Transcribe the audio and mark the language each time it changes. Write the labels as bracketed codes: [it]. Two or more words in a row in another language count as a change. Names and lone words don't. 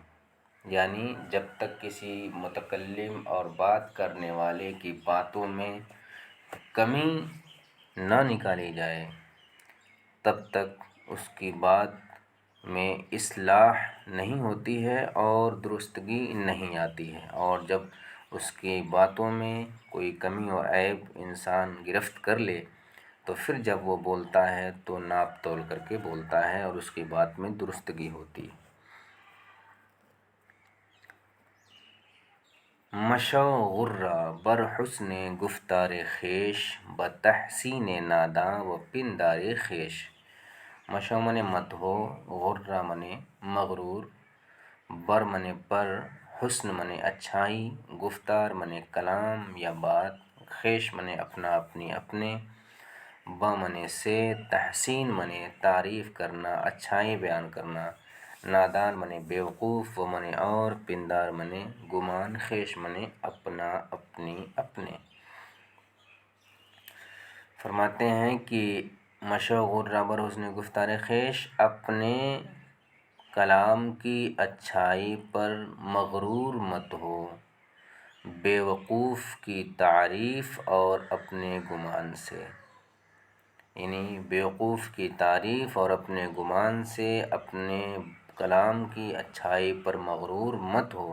[ur] یعنی جب تک کسی متکلم اور بات کرنے والے کی باتوں میں کمی نہ نکالی جائے تب تک اس کی بات میں اصلاح نہیں ہوتی ہے اور درستگی نہیں آتی ہے۔ اور جب اس کی باتوں میں کوئی کمی اور عیب انسان گرفت کر لے تو پھر جب وہ بولتا ہے تو ناپ تول کر کے بولتا ہے اور اس کی بات میں درستگی ہوتی ہے۔ [fa] مشو غرہ بر حسن گفتار خویش، بتحسین ناداں و پندار خویش۔ [ur] مشو منے مت ہو، غرہ منے مغرور، بر منے پر، حسن منے اچھائی، گفتار منے کلام یا بات، خویش منے اپنا، اپنی، اپنے، ب منے سے، تحسین منے تعریف کرنا، اچھائی بیان کرنا، نادان منے بیوقوف، و منے اور، پندار منے گمان، خویش منے اپنا، اپنی، اپنے۔ فرماتے ہیں کہ [fa] مشو غرہ بر حسن گفتار خویش، [ur] اپنے کلام کی اچھائی پر مغرور مت ہو، بیوقوف کی تعریف اور اپنے گمان سے، یعنی بیوقوف کی تعریف اور اپنے گمان سے اپنے کلام کی اچھائی پر مغرور مت ہو۔